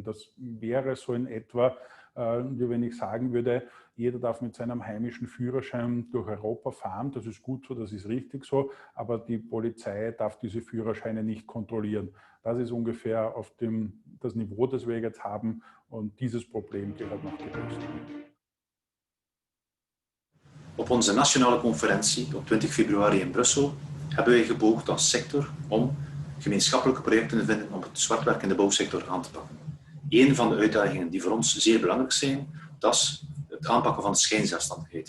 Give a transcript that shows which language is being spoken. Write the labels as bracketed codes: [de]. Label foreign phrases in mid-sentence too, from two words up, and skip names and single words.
[de] Das wäre so in etwa, wie wenn ich sagen würde, jeder darf mit seinem heimischen Führerschein durch Europa fahren. Das ist gut so, das ist richtig so, aber die Polizei darf diese Führerscheine nicht kontrollieren. Das ist ungefähr auf das Niveau, das wir jetzt haben, und dieses Probleem gehört noch gelöst. [nl] Op onze nationale conferentie op 20 februari in Brussel hebben wij gepoogd als sector om gemeenschappelijke projecten te vinden om het zwartwerk in de bouwsector aan te pakken. Een van de uitdagingen die voor ons zeer belangrijk zijn, dat is het aanpakken van de schijnzelfstandigheid.